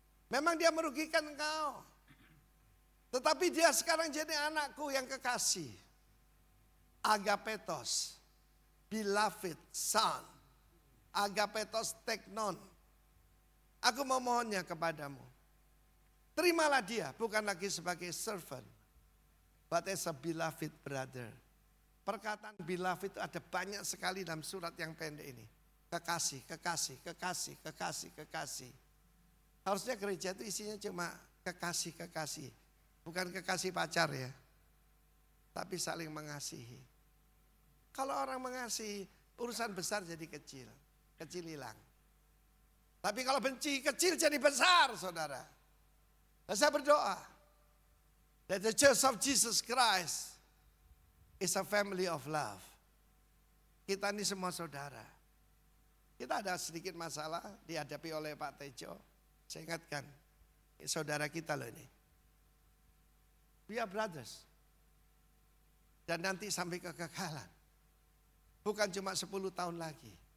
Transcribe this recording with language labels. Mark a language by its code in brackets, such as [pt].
[id] Memang dia merugikan engkau. Tetapi dia sekarang jadi anakku yang kekasih. [en] Agapetos, beloved son. [el] Agapetos teknon. [id] Aku memohonnya kepadamu. Terimalah dia bukan lagi sebagai servant. [en] But as a beloved brother. [id] Perkataan beloved itu ada banyak sekali dalam surat yang pendek ini. Kekasih, kekasih, kekasih, kekasih, kekasih. Harusnya gereja itu isinya cuma kekasih, kekasih. Bukan kekasih pacar ya. Tapi saling mengasihi. Kalau orang mengasihi, urusan besar jadi kecil. Kecil hilang. Tapi kalau benci, kecil jadi besar saudara. Dan saya berdoa. [en] That the Church of Jesus Christ is a family of love. [id] Kita ini semua saudara. Kita ada sedikit masalah dihadapi oleh Pak Tejo. Saya ingatkan, saudara kita loh ini. [en] We are brothers. [id] Dan nanti sampai kekekalan. Bukan cuma 10 tahun lagi.